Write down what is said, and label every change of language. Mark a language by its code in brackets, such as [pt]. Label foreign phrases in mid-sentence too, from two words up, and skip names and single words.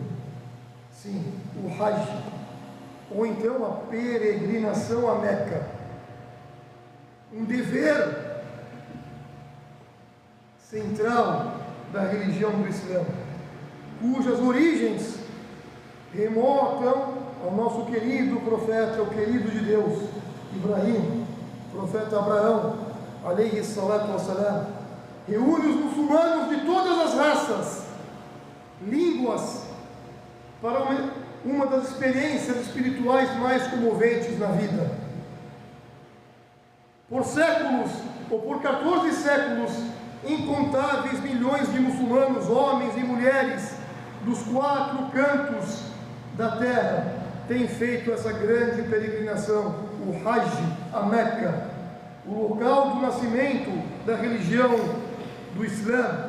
[pt] Sim, o Hajj, ou então a peregrinação a Meca, um dever central da religião do Islã, cujas origens remontam ao nosso querido profeta, o querido de Deus, Ibrahim, profeta Abraão, [ar] عليه الصلاة والسلام, [pt] reúne os muçulmanos de todas as raças, línguas, para uma das experiências espirituais mais comoventes na vida. Por séculos, ou por 14 séculos, incontáveis milhões de muçulmanos, homens e mulheres, dos 4 cantos da terra, têm feito essa grande peregrinação, o Hajj, a Meca, o local do nascimento da religião do Islã.